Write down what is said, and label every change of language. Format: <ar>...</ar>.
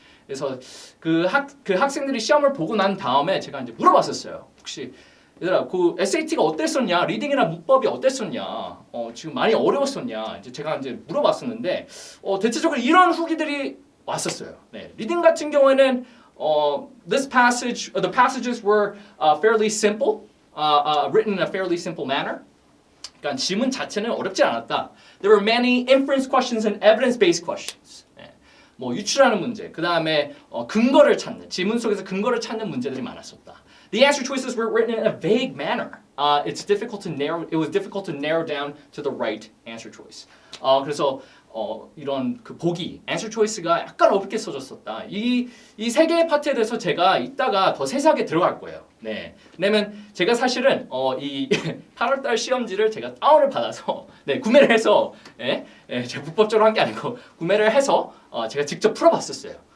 <ko>그래서 그 학생들이 시험을 보고 난 다음에 제가 이제 물어봤었어요. 혹시 얘들아 그 SAT가 어땠었냐? 리딩이랑 문법이 어땠었냐? 지금 많이 어려웠었냐? 이제 제가 이제 물어봤었는데 대체적으로 이런 후기들이 왔었어요. 네, 리딩 같은 경우에는</ko> <en>the passages were fairly simple, written in a fairly simple manner.</en> <ko>그러니까 지문 자체는 어렵지 않았다.</ko> <en>There were many inference questions and evidence-based questions.</en> <ko>네. 뭐 유출하는 문제, 그 다음에 근거를 찾는 지문 속에서 근거를 찾는 문제들이 많았었다.</ko> <en>The answer choices were written in a vague manner. It was difficult to narrow down to the right answer choice.</en> <ko>그래서 이런 그 보기, answer choice가 약간 어렵게 써졌었다. 이 세 개의 파트에 대해서 제가 이따가 더 세세하게 들어갈 거예요. 네, 왜냐면 제가 사실은 이 8월달 시험지를 제가 다운을 받아서 구매를 해서 제가 불법적으로 한 게 아니고 구매를 해서 제가 직접 풀어봤었어요.</ko>